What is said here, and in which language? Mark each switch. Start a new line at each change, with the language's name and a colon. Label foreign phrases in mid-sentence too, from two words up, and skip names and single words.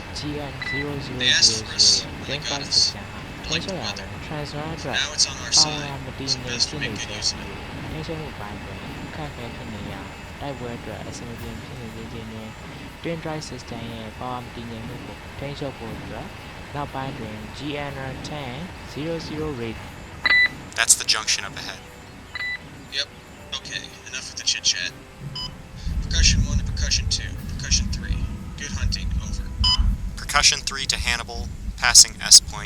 English: They asked for us, and they got us. Like the weather. Now it's on our side. It's best to make good use of it.
Burmese: ထိန်းချုပ်မှုပိုင်းတွင်အခက်အခဲဖြစ်နေရာတိုက်ပွဲအတွက်အဆင်မပြေဖြစ်နေခြင်းနဲ့ Twin Drive System ရဲ့ power မတည်ငြိမ်မှုကိုထိန်းချုပ်ဖို့အတွက်နောက်ပိုင်းတွင် GNR 1000 rate.
English: That's the junction up ahead. Yep. Okay, enough with the chit-chat. Percussion 1 to Percussion 2. Percussion 3. Good hunting. Over. Percussion 3 to Hannibal, passing S point.